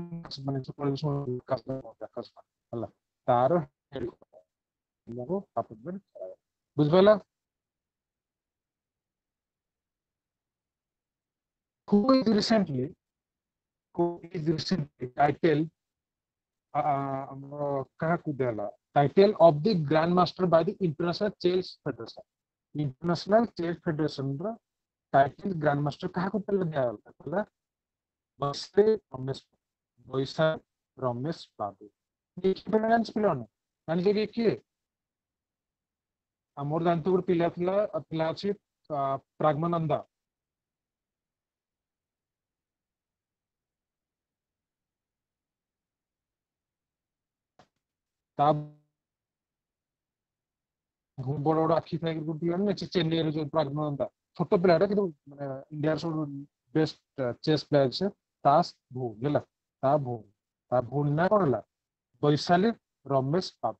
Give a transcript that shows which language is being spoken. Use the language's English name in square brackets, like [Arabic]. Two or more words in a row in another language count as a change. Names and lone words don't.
[Odia] ଆକାଶବାଣୀ ହେଲା ତାର ଆପଏଣ୍ଟମେଣ୍ଟ କରାଗଲା ବୁଝିପାରିଲ [English] who is recently title [Odia] କାହାକୁ ଦିଆହେଲା [English] title of the Grand Master by the International Chess Federation. [Odia] International Chess Federation ର title Grand Master କାହାକୁ ଦିଆହେଲା କହିଲା ବୈଶାଖ ରମେଶ ବାବୁ। ପିଲାମାନେ ଜାଣିଛ କି କିଏ? ଆମର ଜାଣିଛ ଗୋଟେ ପିଲା ଅଛି ପ୍ରାଗ୍ମାନନ୍ଦ। ତା ବଡ ବଡ ଆଖି ଥାଏ ଗୋଟେ ପିଲା ଚେନ୍ନାଇର ଯୋଉ ପ୍ରାଗ୍ମାନନ୍ଦ ଛୋଟ ପିଲାଟା କିନ୍ତୁ ମାନେ ଇଣ୍ଡିଆର ସବୁ [English] best chess player [Odia] ସେ ତା ଭଉଣୀ ହେଲା ତା ଭଉଣୀ ନା କଣ ହେଲା ବୈଶାଲି ରମେଶ ବାବୁ।